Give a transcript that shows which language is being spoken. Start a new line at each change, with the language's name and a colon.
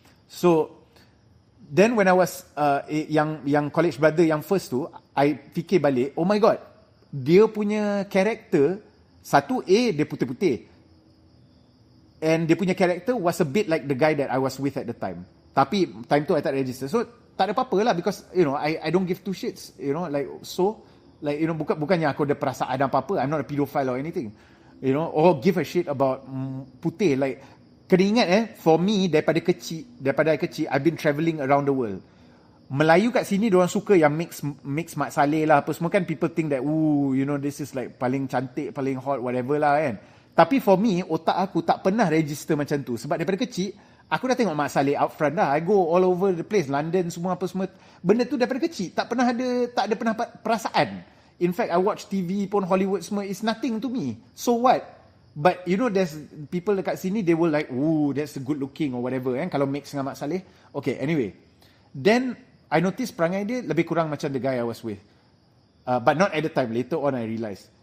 English: So then when I was
Malay: yang college brother yang first tu, I fikir balik, oh my god, dia punya karakter, satu dia putih-putih.
English: And
Malay: dia punya karakter
English: was a bit like the guy that I was with at the time.
Malay: Tapi time tu I tak register.
English: So
Malay: tak ada apa-apa lah
English: because I don't give two shits.
Malay: Bukannya aku ada perasaan apa-apa.
English: I'm not a pedophile or anything. Or give a shit about putih. Like,
Malay: kena ingat
English: for me
Malay: daripada I kecil,
English: I've been travelling around the world.
Malay: Melayu kat sini diorang suka yang mix Mat Saleh lah apa semua kan.
English: People think that this is like
Malay: paling cantik, paling hot,
English: whatever lah kan.
Malay: Tapi
English: for me,
Malay: otak aku tak pernah register macam tu. Sebab daripada kecil, aku dah tengok Mat Saleh
English: out front
Malay: dah.
English: I go all over the place, London semua apa semua.
Malay: Benda tu daripada kecil, tak ada pernah perasaan.
English: In fact, I watch TV pun, Hollywood semua, it's nothing to me. So what? But there's people
Malay: dekat sini,
English: they will like, that's good looking or whatever kan,
Malay: kalau mix dengan Mat Saleh.
English: Okay, anyway. Then, I noticed
Malay: perangai dia lebih kurang macam
English: the guy I was with. But not at the time, later on I realised.